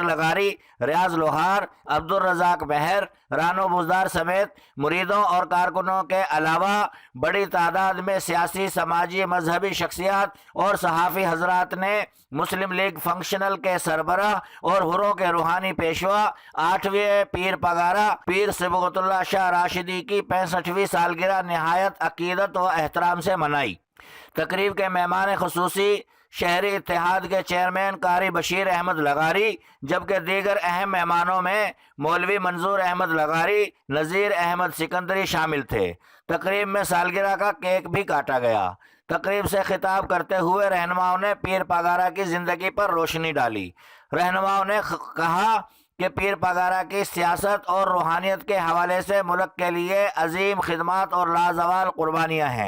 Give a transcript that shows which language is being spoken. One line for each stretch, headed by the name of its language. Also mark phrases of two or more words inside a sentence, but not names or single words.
Urdu: لگاری، ریاض لوہار، عبدالرزاق مہر، رانو بزدار سمیت مریدوں اور کارکنوں کے علاوہ بڑی تعداد میں سیاسی، سماجی، مذہبی شخصیات اور صحافی حضرات نے مسلم لیگ فنکشنل کے سربراہ اور حروں کے روحانی پیشوا 8ویں پیر پگارا پیر صبغت اللہ شاہ راشدی کی 65ویں سالگرہ نہایت عقیدت و احترام سے منائی. تقریب کے مہمان خصوصی شہری اتحاد کے چیئرمین قاری بشیر احمد لگاری، جبکہ دیگر اہم مہمانوں میں مولوی منظور احمد لگاری، نذیر احمد سکندری شامل تھے. تقریب میں سالگرہ کا کیک بھی کاٹا گیا۔ تقریب سے خطاب کرتے ہوئے رہنماؤں نے پیر پگارا کی زندگی پر روشنی ڈالی. رہنماؤں نے کہا کہ پیر پگارا کی سیاست اور روحانیت کے حوالے سے ملک کے لیے عظیم خدمات اور لازوال قربانیاں ہیں.